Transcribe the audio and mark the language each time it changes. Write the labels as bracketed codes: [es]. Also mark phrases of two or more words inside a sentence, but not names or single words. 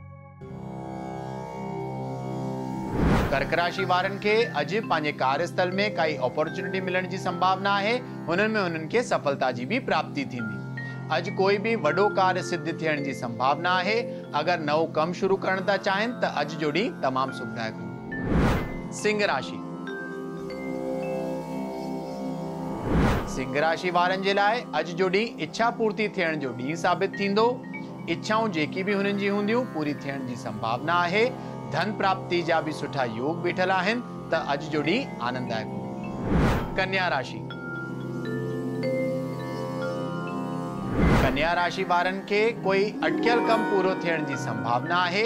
[sd] कर्क राशि वारनि खे अॼु पंहिंजे कार्यस्थल में काई अपॉर्चुनिटी मिलण जी संभावना आहे। हुननि खे सफलता जी भी प्राप्ति थींदी। अॼु कोई भी वॾो कार्य सिद्ध थियण जी संभावना आहे। अगर नओं कम शुरू करण था चाहिनि त अॼु जो ॾींहुं तमामु सुखदायक हूंदो। सिंह राशि। सिंह राशि वारनि जे लाइ अॼु जो ॾींहुं इच्छा पूर्ति थियण जो ॾींहुं साबित थींदो। इच्छाऊं जेकी भी हुननि जी हूंदियूं पूरी थियण जी संभावना आहे। धन प्राप्ति जा भी सुठा योग बीठल आहिनि त अॼु जो ॾींहुं आनंददायक हूंदो। कन्या राशि। कन्या राशि वारनि खे कोई अटकियल कम पूरो थियण जी संभावना आहे।